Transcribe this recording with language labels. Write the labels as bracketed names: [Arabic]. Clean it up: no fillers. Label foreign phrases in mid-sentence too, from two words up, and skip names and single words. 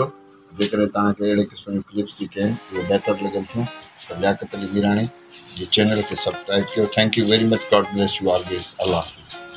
[Sindhi] जेकॾहिं तव्हांखे अहिड़े क़िस्म जूं क्लिप्स जेके आहिनि उहे बहितर लॻनि थियूं त लियाकत अली मीराणी जे चैनल खे सब्सक्राइब कयो। [English] Thank you very much. God bless you always. अल्लाह।